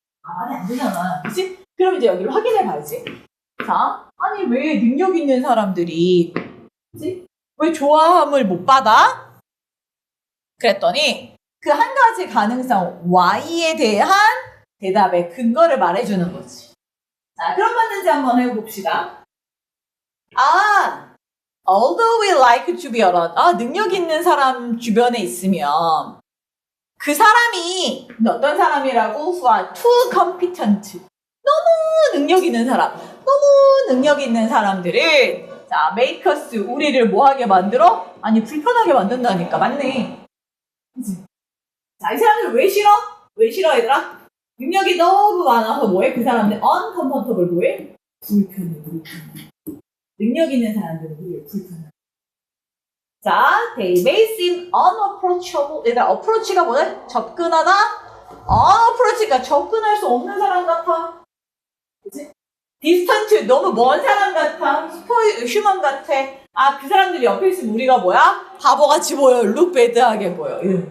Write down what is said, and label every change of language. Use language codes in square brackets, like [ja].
[ko] 말이 안 되잖아. 그치? 그럼 이제 여기를 확인해 봐야지. 자, 아니 왜 능력 있는 사람들이 그치? 왜 좋아함을 못 받아? 그랬더니 그 한 가지 가능성 Y에 대한 대답의 근거를 말해주는 거지. 자, 그럼 맞는지 한번 해봅시다. [en] Although we like to be around. [ko] 능력 있는 사람 주변에 있으면 그 사람이 어떤 사람이라고? [en] Who are too competent. [ko] 너무 능력 있는 사람. 너무 능력 있는 사람들은 자, [en] make us [ko] 우리를 뭐하게 만들어? 아니 불편하게 만든다니까. 맞네. 그치? 자, 이 사람들 왜 싫어? 왜 싫어 얘들아? 능력이 너무 많아서 뭐해? 그 사람들 uncomfortable 뭐해? 불편해. 능력 있는 사람들은 우리를 불편해. [en] 자, they may seem unapproachable. [ko] 얘들아, approach가 뭐래? 접근하다? unapproach가 접근할 수 없는 사람 같아. 그치? distant, 너무 먼 사람 같아. 휴먼 같아. 그 사람들이 옆에 있으면 우리가 뭐야? 바보같이 보여. [en] look bad [ko] 하게 보여.